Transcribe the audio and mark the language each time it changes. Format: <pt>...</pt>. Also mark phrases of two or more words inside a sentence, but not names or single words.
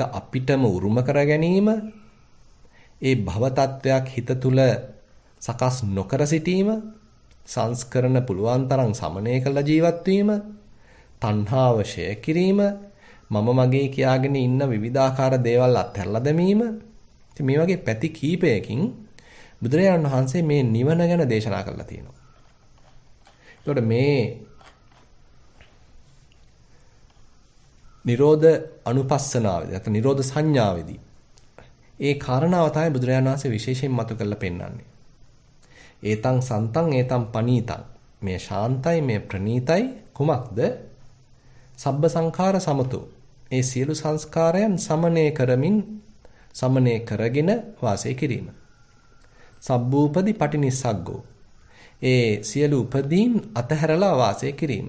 <si>අපිටම උරුම කර ගැනීම ඒ භව තත්වයක් හිත තුල සකස් නොකර සිටීම සංස්කරණ පුළුවන් තරම් සමනය කළ ජීවත් වීම තණ්හාව ෂය කිරීම මම මගේ කියාගෙන ඉන්න විවිධාකාර දේවල් අත්හැරලා දැමීම ඉතින් මේ වගේ පැති කීපයකින් බුදුරජාණන් වහන්සේ මේ නිවන ගැන දේශනා කරලා තියෙනවා. එතකොට මේ නිරෝධ අනුපස්සනාවේදී නැත්නම් නිරෝධ සංඥාවේදී ඒ කාරණාව තමයි බුදුරජාණන් වහන්සේ විශේෂයෙන් මතු කරලා පෙන්නන්නේ.</si> <pi>ඒතං සන්තං ඒතං පනීතං</pi> <si>මේ ශාන්තයි මේ ප්‍රණීතයි කුමක්ද?</si> <pi>සබ්බ සංඛාර සමතෝ</pi> <si>ඒ සියලු සංස්කාරයන් සමනය කරමින් සමනය කරගෙන වාසය කිරීම.</si> <pi>සබ්බූපදි පටිනිස්සග්ගෝ</pi> <si>ඒ සියලු උපදීන් අතහැරලා වාසය කිරීම.</si>